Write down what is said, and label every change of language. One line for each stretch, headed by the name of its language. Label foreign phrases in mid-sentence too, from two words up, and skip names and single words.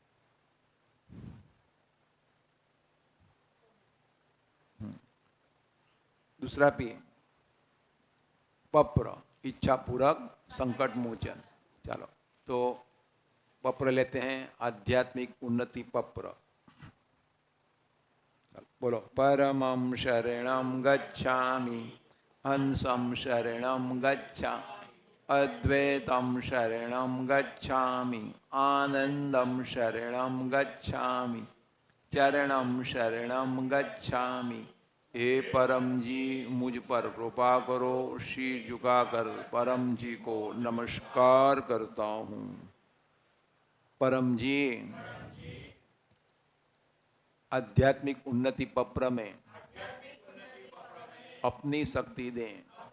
Hindi: दूसरा भी पप्र, इच्छा पूरक संकट मोचन। चलो तो पप्र लेते हैं, आध्यात्मिक उन्नति पप्र। बोलो,
Pali: परमं शरणं गच्छामि, हंसं शरणं गच्छामि, अद्वैतं शरणं गच्छामि, आनंदं शरणं गच्छामि, चरणं शरणं गच्छामि।
Hindi: हे परम जी मुझ पर कृपा करो। शीर झुकाकर परम जी को नमस्कार करता हूँ। परम जी आध्यात्मिक उन्नति पप्र में अपनी शक्ति दें।